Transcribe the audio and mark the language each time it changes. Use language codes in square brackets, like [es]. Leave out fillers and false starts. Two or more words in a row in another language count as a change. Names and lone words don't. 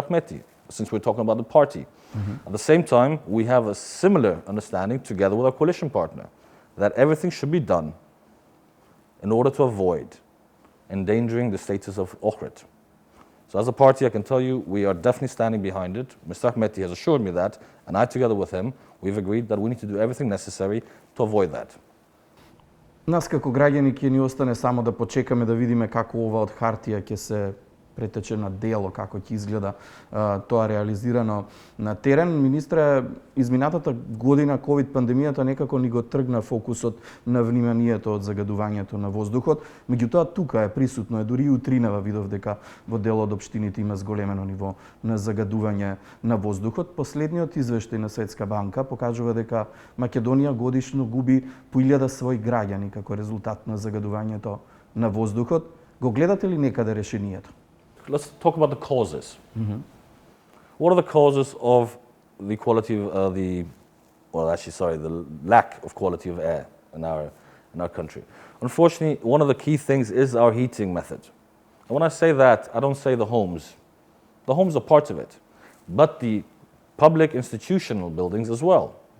[en] Ahmeti, since we're talking about the party. At the same time, we have a similar understanding together with our coalition partner, that everything should be done in order to avoid endangering the status of Ohrid. So as a party, I can tell you, we are definitely standing behind it. Mr. Ahmeti has assured me that, and I, together with him, we've agreed that we need to do everything necessary to avoid that. [mk] Нас како граѓани ќе ни остане само да почекаме да видиме како ова од хартија ќе се претече на дело, како ќе изгледа тоа реализирано на терен. Министре, изминатата година ковид пандемијата некако ни го тргна фокусот на вниманието од загадувањето на воздухот. Меѓутоа тука е присутно, дури и утринава видов дека во дел од општините има зголемено ниво на загадување на воздухот. Последниот извештај на Светска банка покажува дека Македонија годишно губи по 1000 своји граѓани како резултат на загадувањето на воздухот. Го гледате ли некаде решението? [en] Let's talk about the causes. What are the causes of the the lack of quality of air in our country? Unfortunately, one of the key things is our heating method. And when I say that, I don't say the homes. The homes are part of it, but the public institutional buildings as well.